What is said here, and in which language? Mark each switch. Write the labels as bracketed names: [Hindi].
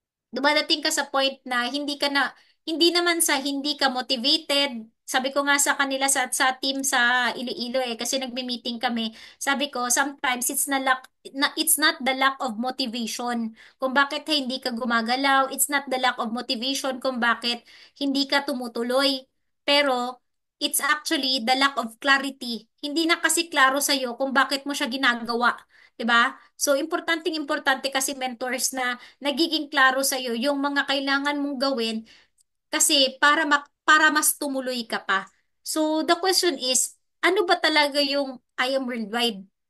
[Filipino] Dumadating ka sa point na hindi naman sa hindi ka motivated. Sabi ko nga sa kanila sa team sa Iloilo kasi nagme-meeting kami. [English] Sabi ko, sometimes it's not the lack of motivation [Filipino] kung bakit hindi ka gumagalaw. [English] It's not the lack of motivation [Filipino] kung bakit hindi ka tumutuloy. [English] Pero it's actually the lack of clarity. [Filipino] Hindi na kasi klaro sa iyo kung bakit mo siya ginagawa, 'di ba? So importante kasi mentors na nagiging klaro sa iyo yung mga kailangan mong gawin kasi para mas tumuloy ka pa. [English] So the question is, [Filipino] ano ba talaga yung I am worldwide?